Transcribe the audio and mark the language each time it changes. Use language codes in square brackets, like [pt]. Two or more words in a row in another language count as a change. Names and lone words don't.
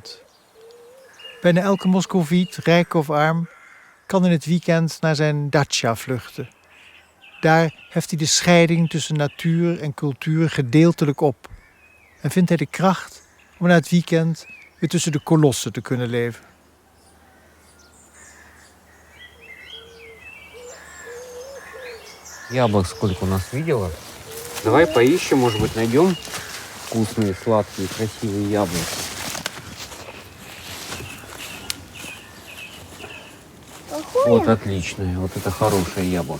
[nl] Bijna elke Moscoviet, rijk of arm, kan in het weekend naar zijn dacha vluchten. Daar heft hij de scheiding tussen natuur en cultuur gedeeltelijk op. En vindt hij de kracht om na het weekend weer tussen de kolossen te kunnen leven. [ru] Яблок сколько у нас видела? Давай поищем, может быть, найдем вкусные, сладкие, красивые яблоки. Вот отличное, вот это хорошее яблоко.